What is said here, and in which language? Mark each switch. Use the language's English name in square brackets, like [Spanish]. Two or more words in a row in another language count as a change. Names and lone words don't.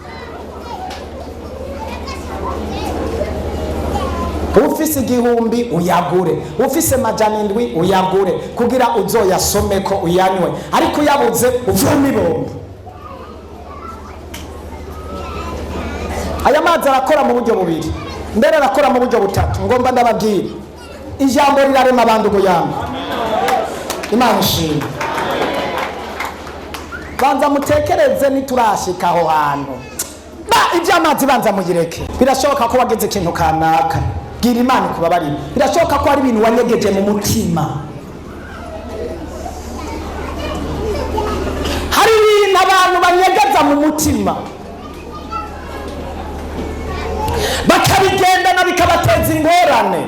[Rundi] Ufise 1000 uyagure, ufise 700 uyagure kugira uzoyasome ko uyanywe, ariko uyabuze uvoma ibombo. Aya mazi arakora mu buryo bubiri, mbere arakora mu buryo butatu. Ngomba ndababwira ijambo rirarema abantu guyamba. Imana ishimwe. Banza mutekereze niturashika aho hantu. Iby'amazi banza mugireke. Birashoboka ko wageze ikintu kanaka, gira Imana kubabarira. Birashoboka ko ari ibintu wanyegeje mu mutima. Hari ibintu abantu banyegeza mu mutima, bakabigendana bikabateza ingorane.